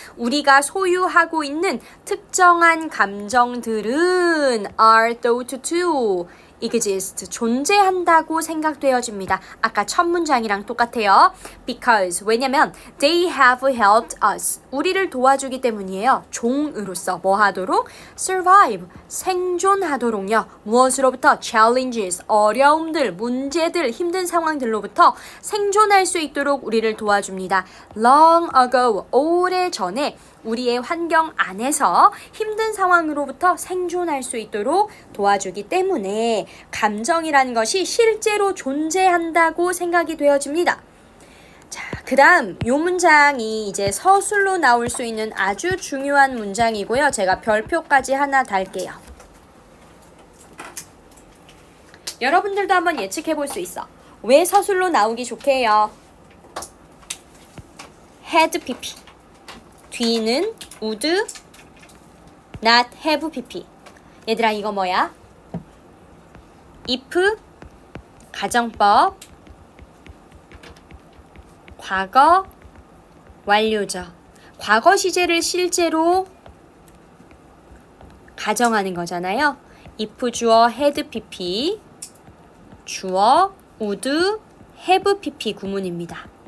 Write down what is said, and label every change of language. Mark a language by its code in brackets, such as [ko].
[ko] 우리가 소유하고 있는 특정한 감정들은 [en] are thought to exist, [ko] 존재한다고 생각되어집니다. 아까 첫 문장이랑 똑같아요. [en] Because, [ko] 왜냐면 [en] they have helped us, [ko] 우리를 도와주기 때문이에요. 종으로서 뭐 하도록? Survive, 생존하도록요. 무엇으로부터? Challenges, 어려움들, 문제들, 힘든 상황들로부터 생존할 수 있도록 우리를 도와줍니다. Long ago, 오래전에 우리의 환경 안에서 힘든 상황으로부터 생존할 수 있도록 도와주기 때문에 감정이라는 것이 실제로 존재한다고 생각이 되어집니다. 자, 그 다음 이 문장이 이제 서술로 나올 수 있는 아주 중요한 문장이고요. 제가 별표까지 하나 달게요. 여러분들도 한번 예측해 볼 수 있어. 왜 서술로 나오기 좋게 해요? had pp. 뒤는 would not have pp. 얘들아 이거 뭐야? if 가정법 과거 완료죠. 과거 시제를 실제로 가정하는 거잖아요. if 주어 had pp, 주어 would have pp 구문입니다.